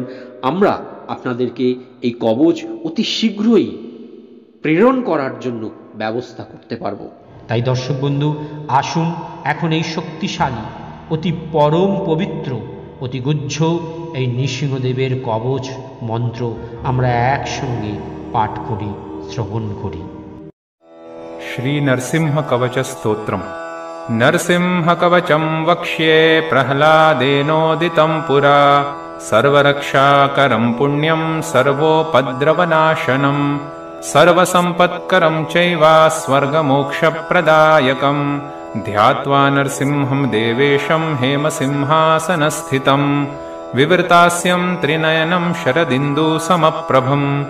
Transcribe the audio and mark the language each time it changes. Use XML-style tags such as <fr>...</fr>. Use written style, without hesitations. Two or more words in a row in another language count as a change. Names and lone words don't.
<bn>আমরা আপনাদেরকে এই কবচ অতি শীঘ্রই প্রেরণ করার জন্য ব্যবস্থা করতে পারব। তাই দর্শক বন্ধু, আসুন এখন এই শক্তিশালী, অতি পরম পবিত্র, অতি গুহ্য এই নৃসিংহদেবের কবচ মন্ত্র আমরা একসঙ্গে পাঠ করি, শ্রবণ করি।</bn> <sa>श्री नरसिंह कवच स्तोत्रम्। नरसिंह कवचं वक्ष्ये प्रह्लादेनोदितं पुरा, सर्वरक्षाकरं पुण्यं सर्वोपद्रवनाशनं, सर्वसम्पत्करं चैव स्वर्गमोक्षप्रदायकं, ध्यात्वा नरसिंहं देवेशं हेमसिंहासनस्थितं, विवृतास्यं त्रिनयनं शरदिन्दुसमप्रभं,</sa>